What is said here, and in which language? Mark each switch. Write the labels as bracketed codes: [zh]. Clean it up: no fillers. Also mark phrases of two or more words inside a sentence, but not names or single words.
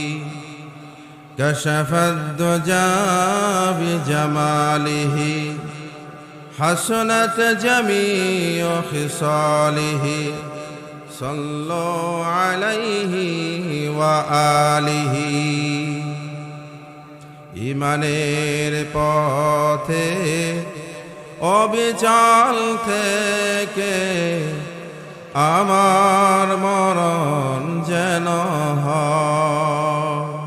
[ar] کشف الدجا بجمالہ حسنت جمیع خصالہ صلوا علیہ وآلہ. [bn] ইমানের পথে অবিচল থেকে আমার মরণ যেন হয়।